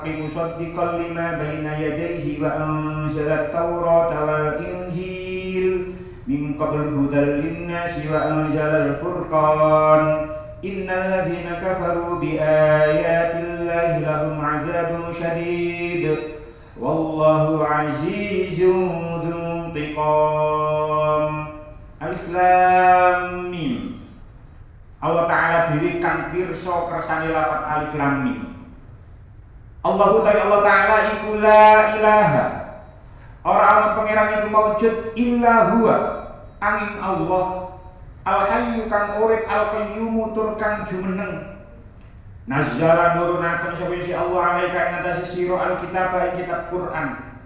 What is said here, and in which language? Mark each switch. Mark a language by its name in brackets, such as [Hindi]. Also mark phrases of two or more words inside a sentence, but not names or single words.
[Arabic] مصدقا لما بين يديه وأنزل التوراة والإنجيل من قبل هدى للناس وأنزل الفرقان إن الذين كفروا بآيات الله لهم عذاب شديد والله عزيز ذو انتقام. الم. [Javanese] Allah Ta'ala diri kang pirsa kersane lafaz alif lam mim. Allahu Ta'ala iku [Arabic] لا إله. [Javanese] Ora ana pangeran iku maujud [Arabic] إلا هو [Javanese] angin Allah. [Arabic] الحي [Javanese] kang urip [Arabic] القيوم [Javanese] tur kang jumeneng. Nazzala nurunaken sapa Allah alaika ing atase sira alkitab ing kitab Quran.